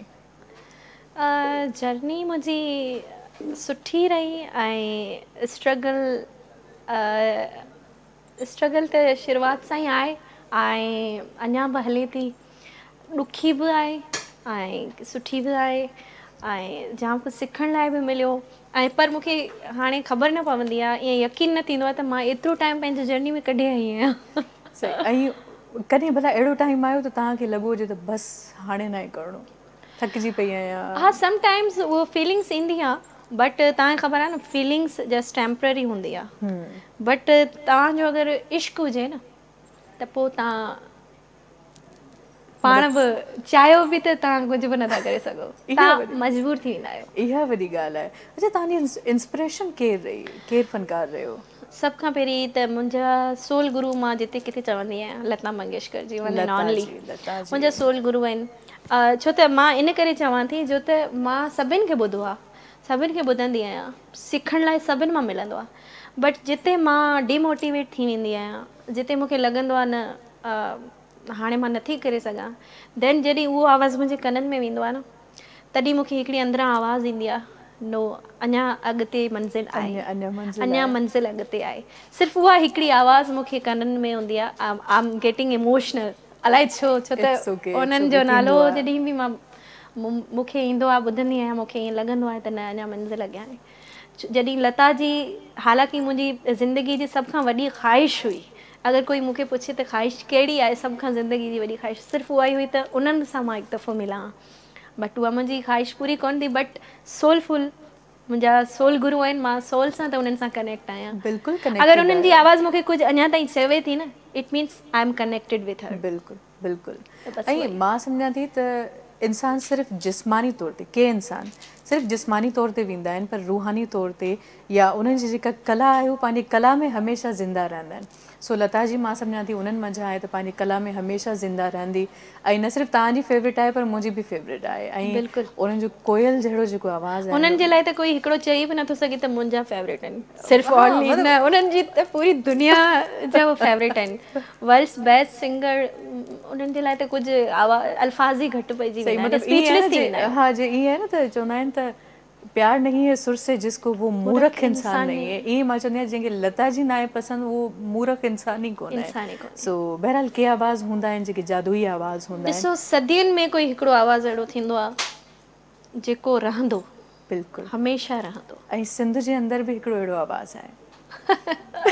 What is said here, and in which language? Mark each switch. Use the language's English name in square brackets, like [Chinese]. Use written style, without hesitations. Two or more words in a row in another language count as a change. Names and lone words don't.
[Sindhi] जर्नी मुंहिंजी सुठी रही ऐं स्ट्रगल त शुरूआत सां ई आहे ऐं अञा बि हले थी ॾुखी बि आहे ऐं सुठी बि आहे ऐं जाम कुझु सिखण लाइ बि मिलियो ऐं पर मूंखे हाणे ख़बर न पवंदी आहे ईअं यकीन न थींदो आहे त मां एतिरो टाइम पंहिंजी जर्नी में कढी आई आहियां ऐं कॾहिं भला अहिड़ो टाइम आयो त तव्हांखे लॻो हुजे त बसि हाणे न आहे करिणो थकिजी पई आहियां हा समटाइम्स उहो फीलिंग्स ईंदी आहे बट तव्हांखे ख़बर आहे न [English] feelings just temporary [Sindhi] हूंदी आहे बट तव्हांजो अगरि इश्क हुजे न त पोइ तव्हां पाण बि चाहियो बि त तव्हां कुझु बि नथा करे सघो तव्हां मजबूर थी वेंदा आहियो इहा वॾी ॻाल्हि आहे अच्छा तव्हांजी इंस्पिरेशन केरु रही केरु फनकार रहियो सभ खां पहिरीं त मुंहिंजा सोल गुरू मां जिते किथे चवंदी आहियां लता मंगेशकर जी [English] one and only [Sindhi] मुंहिंजा सोल गुरू आहिनि छो त मां इन करे चवां थी जो त मां सभिनि खे ॿुधो आहे सभिनि खे ॿुधंदी आहियां सिखण लाइ सभिनि मां मिलंदो आहे बट जिते मां डिमोटिवेट थी वेंदी आहियां जिते मूंखे लॻंदो आहे न हाणे मां नथी करे सघां देन जॾहिं उहो आवाज़ु मुंहिंजे कननि में वेंदो आहे न तॾहिं मूंखे हिकिड़ी अंदरां आवाज़ु ईंदी आहे नो अञा अॻिते मंज़िल आहे अञा मंज़िल अॻिते आहे सिर्फ़ु उहा हिकिड़ी आवाज़ु मूंखे कननि में हूंदी आहे [English] I am getting emotional [Sindhi] अलाए छो त उन्हनि जो नालो जॾहिं बि मां मूंखे ईंदो आहे ॿुधंदी आहियां मूंखे ईअं लॻंदो आहे त न अञा मंज़िल अॻियां आहे। जॾहिं लता जी हालांकि मुंहिंजी ज़िंदगी जी सभ खां वॾी ख़्वाहिश हुई, अगरि कोई मूंखे पुछे त ख़्वाहिश कहिड़ी आहे सभ खां ज़िंदगी जी वॾी ख़्वाहिश, सिर्फ़ु उहा ई हुई त उन्हनि सां मां हिकु दफ़ो मिलां। बट उहा मुंहिंजी ख़्वाहिश पूरी कोन थी, बट सोलफुल मुंहिंजा सोल गुरू आहिनि, मां सोल सां त उन्हनि सां कनेक्ट आहियां। बिल्कुलु अगरि उन्हनि जी आवाज़ मूंखे कुझु अञा ताईं चवे थी न, [English] It means I am connected with her. [Sindhi] बिल्कुलु बिल्कुलु। ऐं मां सम्झां थी त इंसान सिर्फ़ु जिस्मानी तौर ते, के इंसान सिर्फ़ु जिस्मानी तौर ते वेंदा आहिनि, पर रूहानी तौर ते या उन्हनि जी जेका कला आहे उहो पंहिंजी कला में हमेशह ज़िंदा रहंदा आहिनि। सो लता जी मां सम्झां थी उन्हनि मंझि आहे त पंहिंजी कला में हमेशह ज़िंदा रहंदी। ऐं न सिर्फ़ु तव्हांजी फेवरेट आहे पर मुंहिंजी बि फेवरेट आहे। ऐं उन्हनि जो कोयल जहिड़ो जेको आवाज़ु आहे उन्हनि जे लाइ त कोई हिकिड़ो चई बि नथो सघे त मुंहिंजा फेवरेट आहिनि, सिर्फ़ु ओनली न, उन्हनि जी त पूरी दुनिया जा फेवरेट आहिनि। [English] world's best singer, [Sindhi] उन्हनि जे लाइ त कुझु अल्फाज़ ई घटि पइजी वेंदा आहिनि, स्पीचलेस थी वेंदा आहिनि। हाँ जी, ईअं आहे न त चवंदा आहिनि त [Hindi] प्यार नहीं है सुर से जिसको वो मूर्ख इंसान नहीं है। [Sindhi] ईअं मां चवंदी आहियां जंहिंखे लता जी न आहे पसंदि उहो मूर्ख इंसान ई कोन आहे। सो बहरहाल के आवाज़ हूंदा आहिनि जेके जादुई आवाज़ हूंदा आहिनि। ॾिसो सदियुनि में कोई हिकिड़ो आवाज़ अहिड़ो थींदो आहे जेको रहंदो, बिल्कुलु हमेशह रहंदो। ऐं सिंध जे अंदरि बि हिकिड़ो अहिड़ो आवाज़ु आहे।